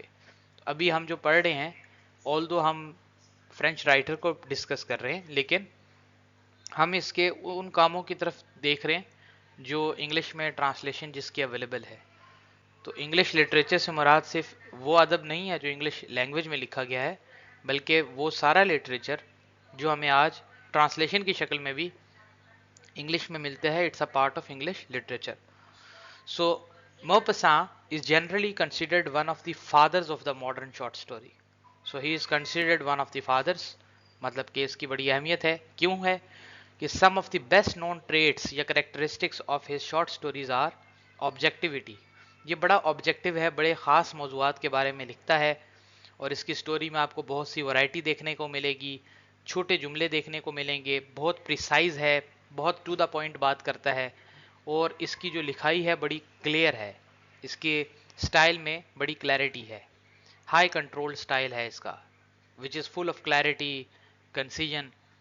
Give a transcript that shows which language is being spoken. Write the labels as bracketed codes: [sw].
[hi] तो अभी हम जो पढ़ रहे हैं, [en] although [hi] हम फ्रेंच राइटर को डिस्कस कर रहे हैं, लेकिन हम इसके उन कामों की तरफ देख रहे हैं जो इंग्लिश में ट्रांसलेशन जिसकी अवेलेबल है। तो इंग्लिश लिटरेचर से मुराद सिर्फ वो अदब नहीं है जो इंग्लिश लैंग्वेज में लिखा गया है, बल्कि वो सारा लिटरेचर जो हमें आज ट्रांसलेशन की शक्ल में भी इंग्लिश में मिलता है, [en] It's a part of English literature. So Maupassant is generally considered one of the fathers of the modern short story. So he is considered one of the fathers, [hi] मतलब कि इसकी बड़ी अहमियत है। क्यों है कि [en] some of the best known traits या characteristics of his short stories are objectivity। [hi] ये बड़ा ऑब्जेक्टिव है, बड़े ख़ास मौज़ूआत के बारे में लिखता है, और इसकी स्टोरी में आपको बहुत सी वैरायटी देखने को मिलेगी, छोटे जुमले देखने को मिलेंगे, बहुत प्रिसाइज है, बहुत टू द पॉइंट बात करता है, और इसकी जो लिखाई है बड़ी क्लियर है, इसके स्टाइल में बड़ी क्लैरिटी है, हाई कंट्रोल स्टाइल है इसका, [en] Which is full of clarity, concision.